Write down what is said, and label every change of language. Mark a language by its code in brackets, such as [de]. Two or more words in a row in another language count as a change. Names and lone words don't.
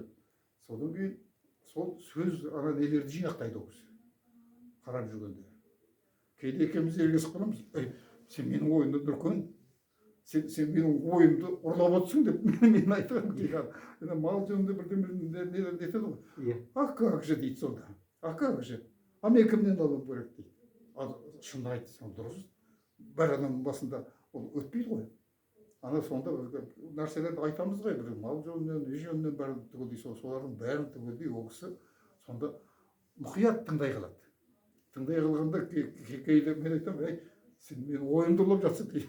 [kk] Содан кейін сол сөз нелерді жинақтайды ол кісі. Қарап жүргенде. Кейде екеуміз ергесіп қаламыз. Сен менің ойымды дүркен, сен менің ойымды ұрлап отырсың деп мен айтамын кейде. Мал жөнінде бірден нетеді ғой. [ru] А как же [kk] дейді сонда. [ru] А как же? [kk] А мен кімнен алуым керек дейді. Шынды айтсаң дұрыс. Бір адамның басында ол өтпейді ғой. Ана сонда нәрселерді айтамыз ғой, бір мал жөнінен, үй жөнінен бәрін түгелдей, солардың бәрін түгелдей ол кісі сонда мұқият тыңдай қалады. Тыңдай қалғанда кейде мен айтамын, сен менің ойымды ұрлап жатсың деймін.